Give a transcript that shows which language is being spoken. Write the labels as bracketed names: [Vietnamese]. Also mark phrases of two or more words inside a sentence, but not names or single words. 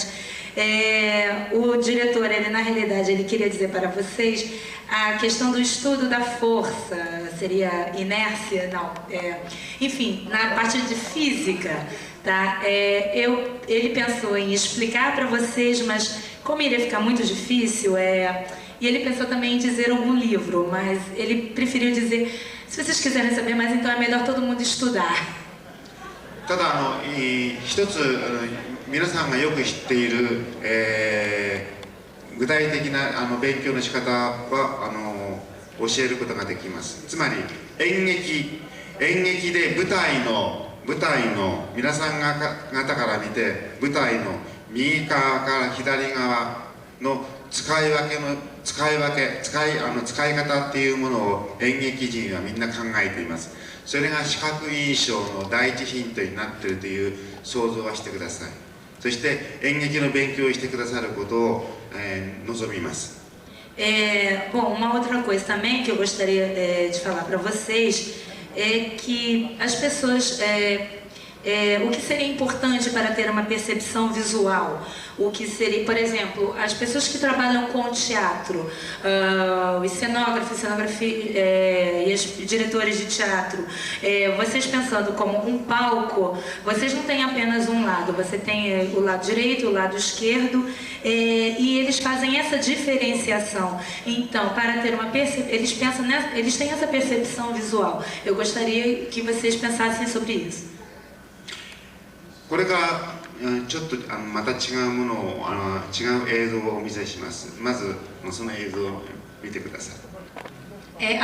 [Portuguese] O diretor, na realidade, ele queria dizer para vocês a questão do estudo da força, seria inércia, não, enfim, na parte de física. Tá? Ele pensou em explicar para vocês, mas como iria ficar muito difícil, e ele pensou também em dizer algum livro, mas ele preferiu dizer, se vocês quiserem saber mais, então é melhor todo mundo estudar. [Japanese] ただ一つ皆さんがよく知っている、具体的な勉強の仕方は教えることができます。つまり演劇で舞台の皆さん方から見て舞台の右側から左側の使い方っていうものを演劇人はみんな考えています。それが視覚印象の第一ヒントになっているという想像はしてください。そして演劇の勉強をしてくださることを、望みます。 [Portuguese] Bom, uma outra coisa também que eu gostaria de falar para vocês é que as pessoas, o que seria importante para ter uma percepção visual, o que seria, por exemplo, as pessoas que trabalham com teatro, os cenógrafos, e os diretores de teatro, vocês pensando como um palco, vocês não têm apenas um lado, você tem o lado direito, o lado esquerdo, e eles fazem essa diferenciação. Então, para ter uma eles têm essa percepção visual. Eu gostaria que vocês pensassem sobre isso. [Japanese] これからちょっとまた違うものを違う映像をお見せします。まずその映像を見てください。